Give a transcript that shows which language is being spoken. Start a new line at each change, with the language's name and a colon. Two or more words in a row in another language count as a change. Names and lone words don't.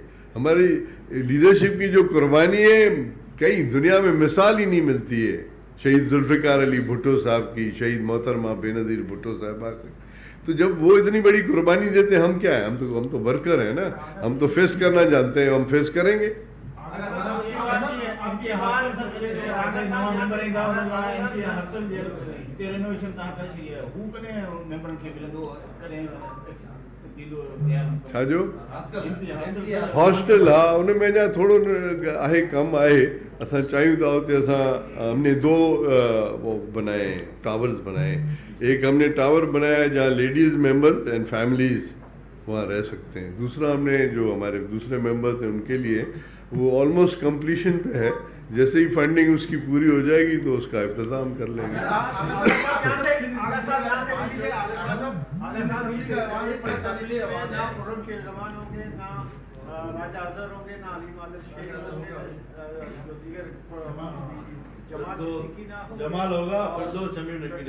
Urdu: ہماری لیڈرشپ کی جو قربانی ہے کئی دنیا میں مثال ہی نہیں ملتی ہے. شہید ذوالفقار علی بھٹو صاحب کی, شہید محترمہ بے نظیر بھٹو صاحبہ کی. تو جب وہ اتنی بڑی قربانی دیتے ہیں, ہم کیا ہیں, ہم تو ورکر ہیں نا, ہم تو فیس کرنا جانتے ہیں, ہم فیس کریں گے.
Sindhi: छा जो हॉस्टल, हाँ उन में अञा थोरो आहे कमु आहे. असां चाहियूं था उते असां
Urdu: ہم نے 2 وہ بنائے ٹاورز بنائے. ایک ہم نے ٹاور بنایا ہے جہاں
English: ladies members and families
Urdu: وہاں رہ سکتے ہیں. دوسرا ہم نے جو ہمارے دوسرے ممبرز ہیں ان کے لیے وہ
English: almost completion
Urdu: پہ ہے. جیسے ہی فنڈنگ اس کی پوری ہو جائے گی تو اس کا اختتام کر لیں گے. جمال ہوگا اور دو شمیم نقوی